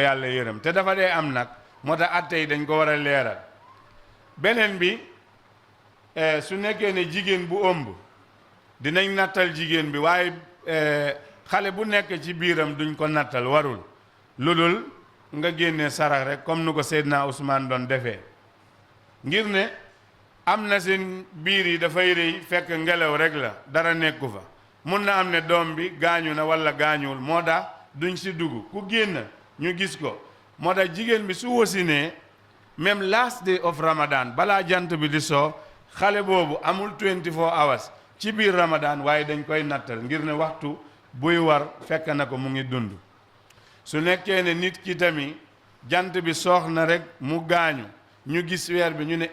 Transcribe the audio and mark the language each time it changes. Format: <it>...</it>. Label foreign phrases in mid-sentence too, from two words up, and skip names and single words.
<wo>yàlla yërëm te dafa dee am nag moo tax atte yi dañ ko war a leeral beneen bi su nekkee ne jigéen bu ëmb dinañ nattal jigéen bi waaye xale bu nekk ci biiram duñ ko nattal warul lu dul nga génnee sarax rek comme nu ko Seydina Ousmane doon defee ngir ne am na seen biir yi dafay rëy fekk ngelaw rek la dara nekku fa mun na am ne doom bi gaañu na wala gaañuwul moo tax duñ si dugg ku génn ñu gis ko moo tax jigéen bi su wasinee même</wo> <en>last day of Ramadan</en> <wo>balaa jant bi di soo xale boobu amul 24 hours ci biir Ramadan waaye dañ koy nattal ngir ne waxtu buy war fekk na ko mu ngi dund su nekkee ne nit ki tamit jant bi soox na rek mu gaañu ñu gis weer bi ñu ne</wo>